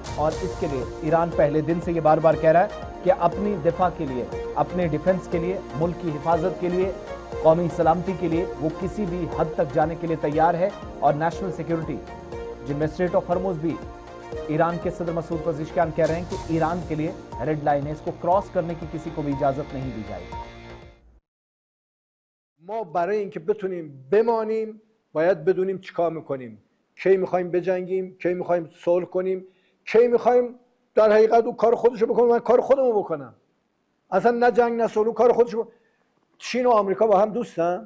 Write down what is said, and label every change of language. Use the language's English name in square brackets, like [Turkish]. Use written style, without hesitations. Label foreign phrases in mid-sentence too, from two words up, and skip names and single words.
[Hindi] और इसके लिए ईरान पहले दिन से ये बार बार कह रहा है कि अपनी दिफा के लिए, अपने डिफेंस के लिए, मुल्क की हिफाजत के लिए, कौमी सलामती के लिए वो किसी भी हद तक जाने के लिए तैयार है। और [English] National Security, [Hindi] जिनमें स्ट्रेट ऑफ हॉर्मुज भी ईरान के सदर मसूद पज़ेश्कियान कह रहे हैं कि ईरान के लिए [English] red line [Hindi] है, इसको क्रॉस करने की किसी को भी इजाजत नहीं दी जाएगी। [Persian] ما برای اینکه بتونیم بمانیم باید بدونیم چیکار میکنیم، کی میخوایم بجنگیم، کی میخوایم صلح کنیم، کی میخوایم در حقیقت اون کار خودشو بکنه، من کار خودمو بکنم. اصلا نه جنگ نه صلح، کار خودشو. چین و آمریکا با هم دوستن؟